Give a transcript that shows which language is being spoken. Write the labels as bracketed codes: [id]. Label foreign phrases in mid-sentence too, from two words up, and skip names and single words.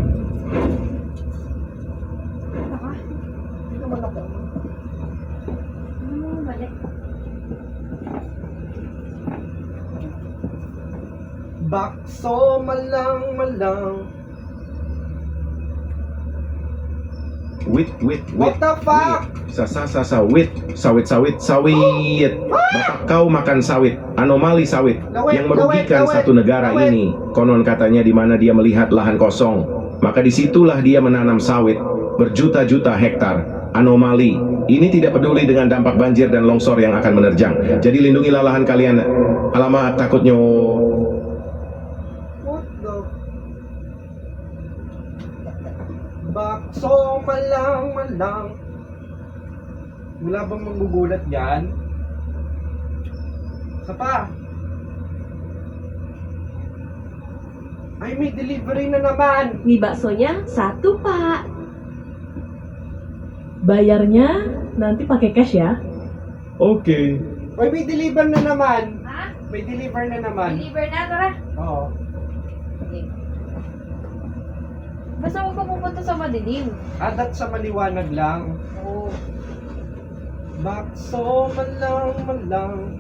[tl] Hindi naman ako. Balik. [id] Bakso malang. Wit. [en] What the fuck? [id] Sawit. Bapak kau makan sawit. Anomali sawit yang merugikan satu negara ini. Konon katanya di mana dia melihat lahan kosong, maka disitulah dia menanam sawit berjuta-juta hektar. Anomali. Ini tidak peduli dengan dampak banjir dan longsor yang akan menerjang. Jadi lindungilah lahan kalian. Alamak, takutnya. [en] What the? [id] Bakso malang. [tl] Wala bang manggugulat dyan? Isa pa. Ay, may delivery na naman. [id] Mie baksonya 1 pak. Bayarnya nanti pakai cash ya. Oke. [tl] Oy, may deliver na naman. Ha? May deliver na naman. Deliver na, tara. Oo. Okay. Basta huwag ka pupunta sa madilim. Adat sa maliwanag lang. Oo. [id] Bakso malang.